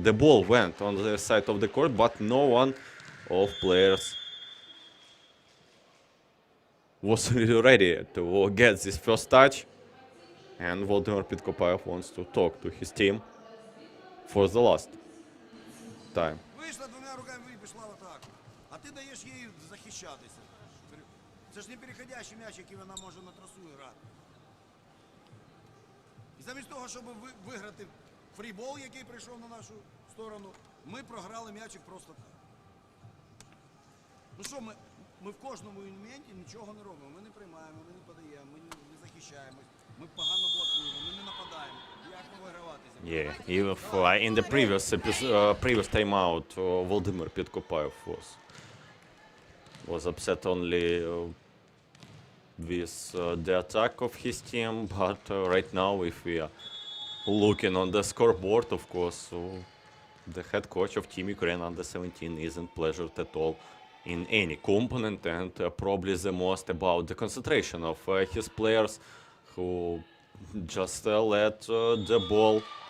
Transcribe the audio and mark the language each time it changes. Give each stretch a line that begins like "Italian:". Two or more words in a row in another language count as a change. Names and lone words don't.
English: The ball went on the side of the court, but no one of players was ready to get this first touch. And Volodymyr Pitkopaev wants to talk to his team for the last time.
Ukrainian: Вийшла двома руками і пішла в атаку. А ти даєш їй захищатися. Це ж не переходящий м'яч, який вона може на трасу грати. І замість того, щоб виграти фрібол, який прийшов на нашу сторону, ми програли м'ячик просто так. Ну що, ми в кожному елементі нічого не робимо. Ми не приймаємо, ми не подаємо, ми не захищаємось, ми погано блокуємо, ми не нападаємо. Як ми вигравати?
English: Yeah, if in the previous timeout, Volodymyr Pitkopaev was upset only with the attack of his team, but right now, if we are looking on the scoreboard, of course, the head coach of Team Ukraine under 17 isn't pleasured at all in any component, and probably the most about the concentration of his players, who just let the ball